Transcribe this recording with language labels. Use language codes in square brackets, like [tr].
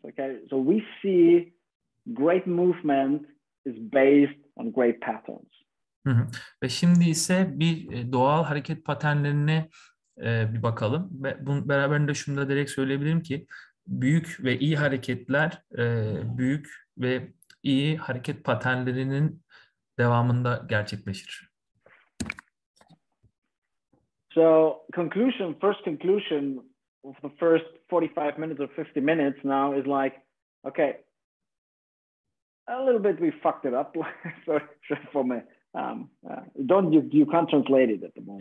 [en] Okay, so we see great movement is based on great patterns. [tr] Ve şimdi ise bir doğal hareket paternlerine bir bakalım. Ve bunun beraberinde şunu da direkt söyleyebilirim ki büyük ve iyi hareketler büyük ve iyi hareket paternlerinin devamında gerçekleşir. [en] So first conclusion of the first 45 minutes or 50 minutes now is like, okay, a little bit we fucked it up. Sorry for me. You can't translate it at the moment.